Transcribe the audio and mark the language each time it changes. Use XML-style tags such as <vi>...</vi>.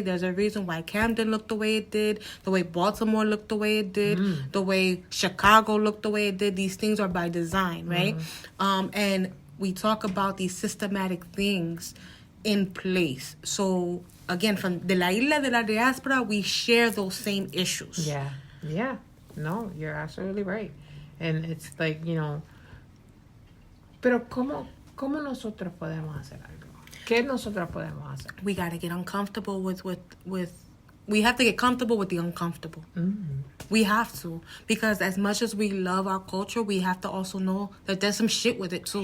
<en>There's a reason why Camden looked the way it did, the way Baltimore looked the way it did, the way Chicago looked the way it did. These things are by design, right? And we talk about these systematic things in place. So again, from</en> <es>de la isla de la diáspora,</es> <en>we share those same issues. Yeah. No, you're absolutely right. And it's like,</en> <es>pero ¿cómo nosotros podemos hacer algo? ¿Qué nosotros podemos hacer?</es> <en>We got to get uncomfortable with we have to get comfortable with the uncomfortable. Mm-hmm. We have to, because as much as we love our culture, we have to also know that there's some shit with it too.</en>